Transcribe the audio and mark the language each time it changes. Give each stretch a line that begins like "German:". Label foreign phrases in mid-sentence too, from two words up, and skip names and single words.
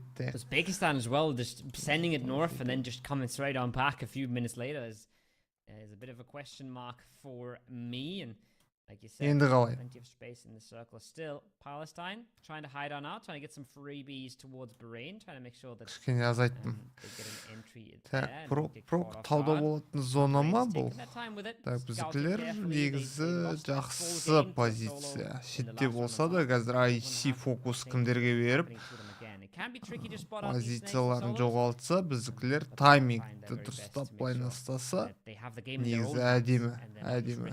English: Uzbekistan as well, just sending it north and then just coming straight on back a few minutes later is a bit of a question mark for me. And like you said, plenty of space in the circle still. Palestine trying to hide on out, trying to get some freebies towards Bahrain, trying to make sure that they get an entry there.
Kazakh: Тауда болатын зона ма бұл? Так, біздікілер негізі жақсы позиция. Шетте болса да, қазір IC фокус кімдерге беріп, позицияларын жоғалтса, біздікілер таймингті дұрыстап байланыстаса, негізі әдемі.